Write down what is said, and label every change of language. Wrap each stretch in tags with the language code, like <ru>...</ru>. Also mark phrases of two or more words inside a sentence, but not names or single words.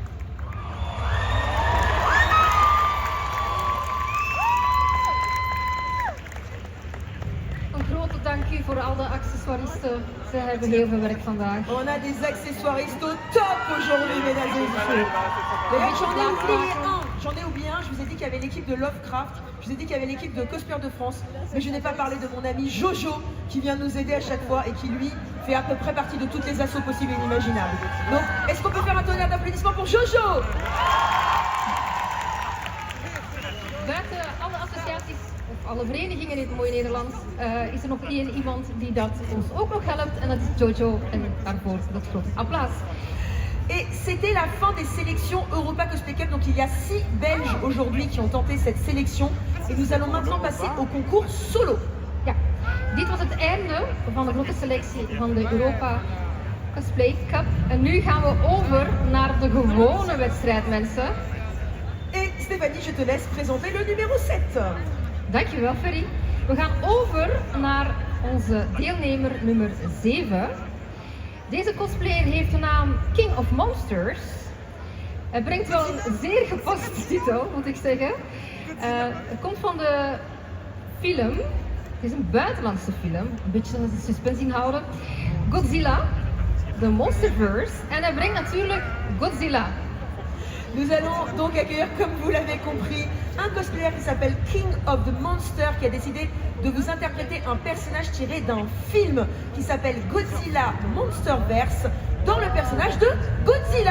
<nl>Een grote dank u voor al de accessoiristen. Ze hebben heel veel werk vandaag.</nl> <fr>On a des accessoiristes au top aujourd'hui, mesdames et messieurs. D'ailleurs, j'en ai oublié un, je vous ai dit qu'il y avait l'équipe de Lovecraft, je vous ai dit qu'il y avait l'équipe de Cosplayer de France, mais je n'ai pas parlé de mon ami Jojo, qui vient nous aider à chaque fois et qui, lui, fait à peu près partie de toutes les assos possibles et inimaginables. Donc, est-ce qu'on peut faire un tonnerre d'applaudissements pour Jojo?</fr> <nl>Buiten alle associaties, of alle verenigingen in het mooie Nederland, is er nog iemand die dat ons ook nog helpt en dat is Jojo. En daarvoor dat grote applaus.</nl> <fr>Et c'était la fin des sélections Europa Cosplay Cup. Donc il y a 6 Belges aujourd'hui qui ont tenté cette sélection. Et nous allons maintenant passer au concours solo.</fr> <nl>Ja, dit was het einde van de grote selectie van de Europa Cosplay Cup. En nu gaan we over naar de gewone wedstrijd, mensen.</nl> <fr>Et Stéphanie, je te laisse présenter le numéro 7.</fr> <nl>Dankjewel, Ferry. We gaan over naar onze deelnemer nummer 7. Deze cosplayer heeft de naam King of Monsters. Hij brengt wel een zeer gepaste titel, moet ik zeggen. Het komt van de film. Het is een buitenlandse film, een beetje de suspense inhouden. Godzilla, de Monsterverse. En hij brengt natuurlijk Godzilla.</nl> <fr>Nous allons donc accueillir, comme vous l'avez compris, un cosplayer qui s'appelle King of the Monster, qui a décidé de vous interpréter un personnage tiré d'un film qui s'appelle Godzilla Monsterverse, dans le personnage de Godzilla.</fr>